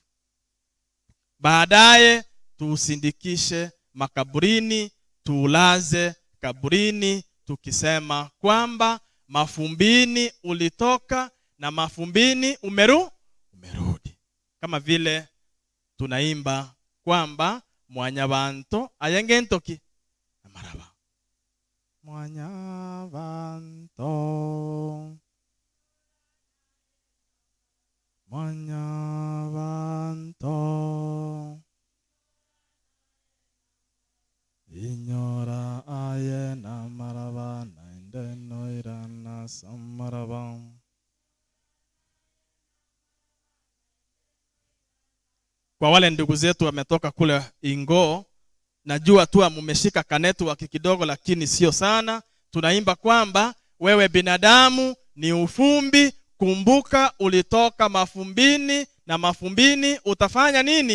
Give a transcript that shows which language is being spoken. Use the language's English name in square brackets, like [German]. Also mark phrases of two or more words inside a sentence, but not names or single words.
[Swahili] Baadaye tuusindikishe makaburini, tuulaze kaburini, tukisema kwamba mafumbini ulitoka na mafumbini umerudi. Kama vile tunaimba kwamba [Gusii] mwanyabanto ayengentoki amaraba. Mwanyabanto, mwanyabanto, inyora aye na maraba naende noirana samaraba. [Swahili] Kwa wale ndugu zetu wametoka kule Ingo, najua tu mmeshika kanetu waki kidogo, lakini sio sana. Tunaimba kwamba wewe binadamu ni ufumbi, kumbuka ulitoka mafumbini, na mafumbini utafanya nini?